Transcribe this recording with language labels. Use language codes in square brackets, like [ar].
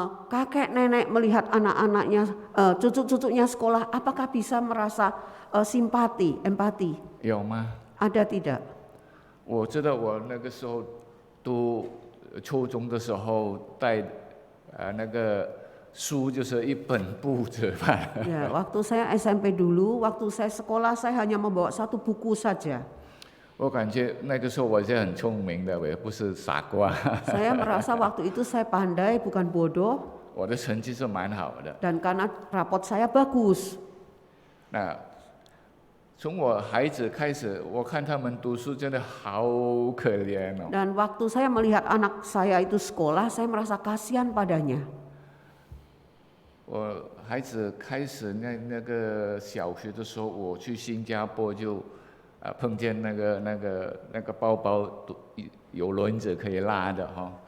[id] Kakek nenek melihat anak-anaknya, cucu-cucunya sekolah, apakah bisa merasa simpati, empati? [zh] 有吗？ [id] Ada tidak? [zh] 我知道我那个时候读初中的时候带那个书就是一本簿子吧。 [id] Ya, waktu saya SMP dulu, waktu saya sekolah, saya hanya membawa satu buku saja. [zh] 我感觉那个时候我是很聪明的，我也不是傻瓜。 [id] Saya merasa waktu itu saya pandai, bukan bodoh, [zh] 我的成绩是蛮好的。 [id] dan karena rapot saya bagus. [zh] 那从我孩子开始，我看他们读书真的好可怜哦。 [id] Dan waktu saya melihat anak saya itu sekolah, saya merasa kasihan padanya. [zh] 我孩子开始那个小学的时候，我去新加坡就碰见那个包包有轮子可以拉的哈。